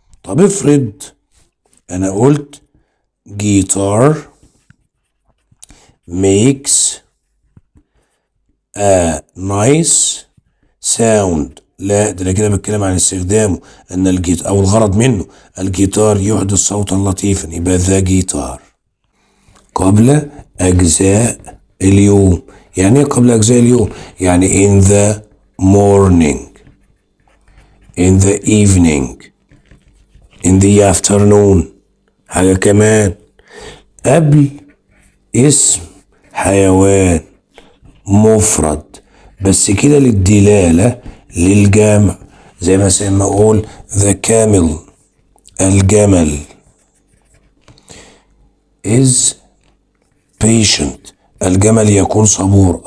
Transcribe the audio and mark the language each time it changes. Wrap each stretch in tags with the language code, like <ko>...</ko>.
<ar>طب افرض انا قلت جيتار</ar> <en>makes a nice sound،</en> <ar>لا ده انا كده بتكلم عن استخدامه، ان او الغرض منه، الجيتار يحدث صوتا لطيفا، يبقى ذا جيتار. قبل اجزاء اليوم، يعني ايه قبل أجزاء اليوم؟ يعني</ar> <en>in the morning, in the evening, in the afternoon.</en> <ar>حاجة كمان، قبل اسم حيوان مفرد بس كده للدلالة للجمع، زي مثلا ما اقول the camel، الجمل،</ar> <en>is patient،</en> <ar>الجمل يكون صبور.</ar>